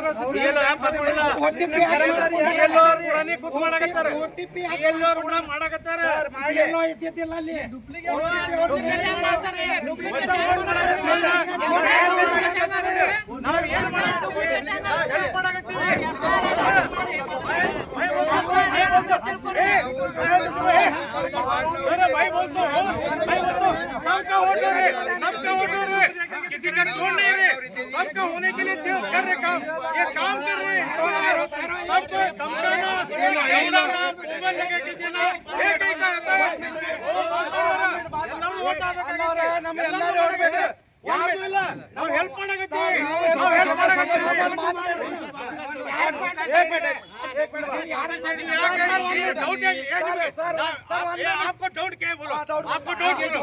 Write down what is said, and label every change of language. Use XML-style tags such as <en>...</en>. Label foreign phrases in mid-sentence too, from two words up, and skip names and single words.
<kn>ಬಿಎಲ್ಒ ಆ್ಯಪ್ ಇಲ್ಲ. OTP ಬಿಎಲ್ಒ ಕೂಡ ಕೂತ್ ಮಾಡಕತ್ತಾರ. ಬಿಎಲ್ಒ ಕೂಡ ಮಾಡಕತ್ತಾರ. ಬಿಎಲ್ಒ ಇದ್ದಿದ್ದಿಲ್ಲ ಅಲ್ಲಿ. ನಾವು ಏನು ಮಾಡಕತ್ತೀವಿ? ಹೆಲ್ಪ್ ಮಾಡಕತ್ತೀವಿ.</kn> <hi>भाई बोल दो, सबका वोट है, सबका वोट है, किसी का छोड़ नहीं रहे, सबका होने के लिए कर रहे काम, ये काम कर रहे हैं, सबको धमकाना, दौड़ाना, मोबाइल लगा के देना, एक ही करता है, नम वोट आगे नम</hi> <kn>ಎಲ್ಲರೂ ಓಡಬೇಕು, ಯಾರು ಇಲ್ಲ, ನಾವು ಹೆಲ್ಪ್ ಮಾಡಕತ್ತೀವಿ, ನಾವು ಹೆಲ್ಪ್ ಮಾಡಕತ್ತೀವಿ,</kn> <hi>डाउट है आपको डाउट क्या है बोलो आपको डाउट</hi>